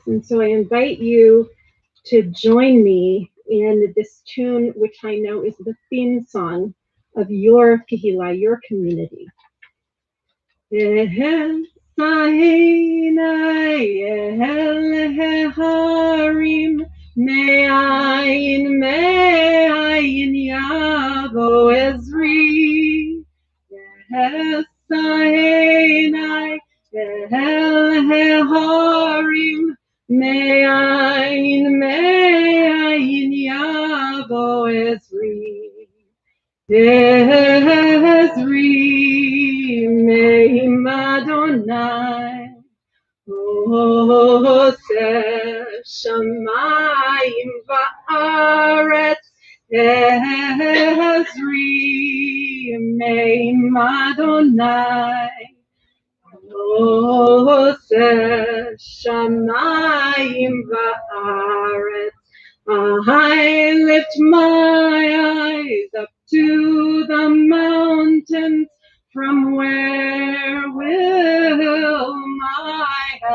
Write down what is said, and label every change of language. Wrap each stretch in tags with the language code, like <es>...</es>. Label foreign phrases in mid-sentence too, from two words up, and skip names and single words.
<en>And so I invite you to join me in this tune, which I know is the theme song of your kehillah, your community.</en> <he>הרים מאין יבוא עזרי. הרים מאין יבוא עזרי. עזרי מעם אדוני. עושה שמים וארץ. עזרי מעם אדוני. עושה שמים וארץ.</he> <en>I lift my eyes up to the mountains. From where will my</en>